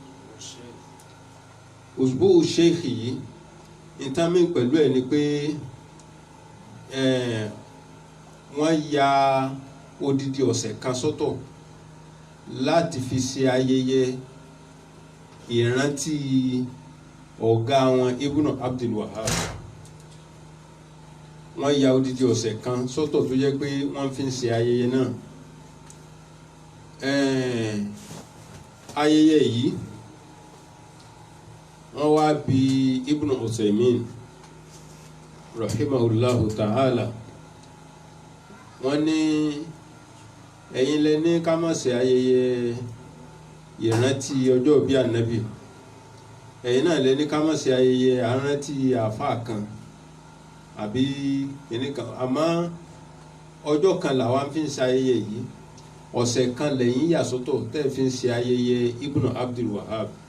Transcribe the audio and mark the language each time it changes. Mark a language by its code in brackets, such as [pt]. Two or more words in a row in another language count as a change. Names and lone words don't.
[yo] Òṣùbó Sheikh yìí ìtàmì pẹ̀lú ẹ̀ ni pé wọ́n ya odidi ọ̀sẹ̀ kan sọ́tọ̀ láti fi ṣe ayẹyẹ ìrántí ọ̀gá wọn Ibn Abdul Wahhab. Wọ́n ya odidi ọ̀sẹ̀ kan sọ́tọ̀ tó jẹ́ pé wọ́n fi ń ṣe ayẹyẹ náà. Ayẹyẹ yìí wọ́n wá bi Ibn Usaymin [ar] رحمه الله تعالى, [yo] wọ́n ní ẹ̀yin lẹ ní ká má ṣe ayẹyẹ ìrántí ọjọ́ bí ànábì, ẹ̀yin náà lẹ ní ká má ṣe ayẹyẹ àrántí àfáà kan àbí kìnnìkan, àmọ́ ọjọ́ kan làwọn fi ń ṣe ayẹyẹ yìí, ọ̀sẹ̀ kan lẹ́yìn yàsọ́tọ̀ tẹ́ fi ń ṣe ayẹyẹ Ibn Abdul Wahhab.